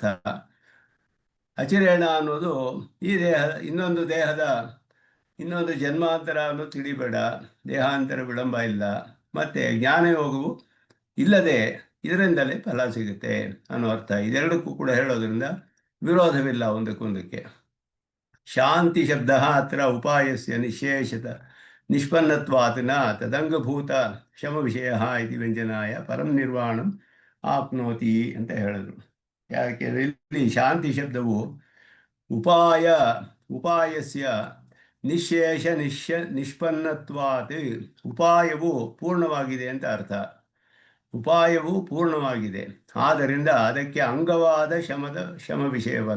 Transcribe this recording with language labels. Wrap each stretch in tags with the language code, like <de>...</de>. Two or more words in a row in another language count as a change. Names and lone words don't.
<kn>ಅಚಿರೇಣ ಅನ್ನೋದು ಈ ದೇಹದ ಇನ್ನೊಂದು ಜನ್ಮಾಂತರ ಅನ್ನೋದು ತಿಳಿಬೇಡ, ದೇಹಾಂತರ ವಿಳಂಬ ಇಲ್ಲ, ಮತ್ತು ಜ್ಞಾನಯೋಗವು ಇಲ್ಲದೆ ಇದರಿಂದಲೇ ಫಲ ಸಿಗುತ್ತೆ ಅನ್ನೋ ಅರ್ಥ. ಇದೆರಡಕ್ಕೂ ಕೂಡ ಹೇಳೋದ್ರಿಂದ ವಿರೋಧವಿಲ್ಲ ಒಂದಕ್ಕೊಂದಕ್ಕೆ.</kn> <sa>ಶಾಂತಿ ಶಬ್ದ ಅತ್ರ ಉಪಾಯಸ್ಯ ನಿಷ್ಪನ್ನತ್ವಾತ್ ನ ತದಂಗಭೂತ ಶಮ ವಿಷಯ ಇತಿ ವ್ಯಂಜನಾಯ ಪರಂ ನಿರ್ವಾಣಂ ಆಪ್ನೋತಿ</sa> <kn>ಅಂತ ಹೇಳಿದ್ರು. ಯಾಕೆಂದರೆ ಇಲ್ಲಿ ಶಾಂತಿ ಶಬ್ದವು</kn> <sa>ಉಪಾಯಸ್ಯ ನಿಷ್ಪನ್ನತ್ವಾತ್,</sa> <kn>ಉಪಾಯವು ಪೂರ್ಣವಾಗಿದೆ ಅಂತ ಅರ್ಥ. ಉಪಾಯವು ಪೂರ್ಣವಾಗಿದೆ, ಆದ್ದರಿಂದ ಅದಕ್ಕೆ ಅಂಗವಾದ ಶಮ ವಿಷಯವಲ್ಲ.</kn>